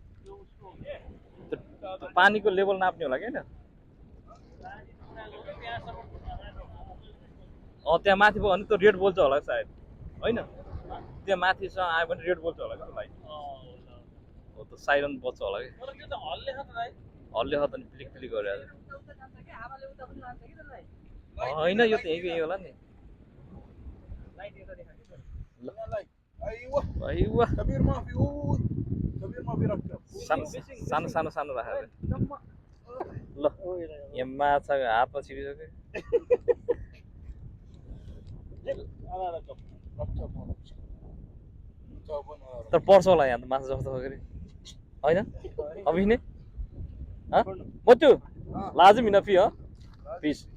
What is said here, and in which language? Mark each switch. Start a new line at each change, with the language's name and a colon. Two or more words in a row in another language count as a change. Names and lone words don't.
Nepali: पानीको लेभल नाप्ने होला क्या त्यहाँ माथि भयो भने त रेड बोल्छ होला सायद होइन त्यहाँ माथिसँग आयो भने रेड बोल्छ होला क्या लाइट हो त साइरन बज्छ होला कि हल्ले खत नि पिलिक पिलिक गरेर होइन यो त यही होला नि
Arabic: ايوه अइवा كبير ما في عود كبير ما في ركب
Nepali: सानो सानो सानो सानो राखेर ल यहाँ माछा हातमा छिरिसक्यो तर पर्छ होला यहाँ त माछा जस्तो गरी होइन अभी नै मोटु लाजिम हिँड फी हो फिस